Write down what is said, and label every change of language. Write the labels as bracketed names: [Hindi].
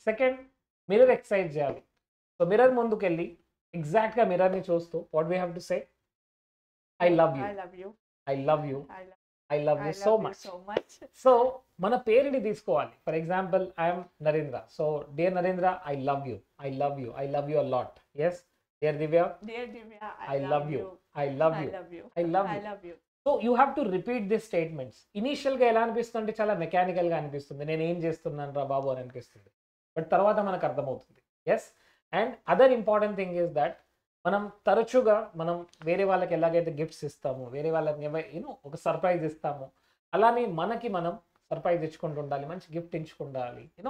[Telugu] Second, mirror exercise చేయాలి. So mirror ముందుకెళ్ళి ఎగ్జాక్ట్గా మిర్రర్ని చూస్తూ [English] What we have to say, I love you, I love you, I love you so much. [Telugu] So మన పేరుని తీసుకోవాలి. For example, I'm Narendra. So [English] Dear Narendra, I love you, I love you, I love you a lot. [Telugu] Yes, dear Divya, [English] I love you, I love you, I love you. [Telugu] So you have to repeat this statements. ఇనీషియల్గా ఎలా అనిపిస్తుంది, చాలా మెకానికల్గా అనిపిస్తుంది, నేను ఏం చేస్తున్నాను రా బాబు అని అనిపిస్తుంది. బట్ తర్వాత మనకు అర్థమవుతుంది. [English] yes, and other important thing is that [Telugu] మనం తరచుగా వేరే వాళ్ళకి ఎలాగైతే గిఫ్ట్స్ ఇస్తాము, వేరే వాళ్ళకి ఒక సర్ప్రైజ్ ఇస్తాము, అలానే మనకి మనం సర్ప్రైజ్ ఇచ్చుకుంటూ ఉండాలి, మంచి గిఫ్ట్ ఇచ్చుకుండాలి.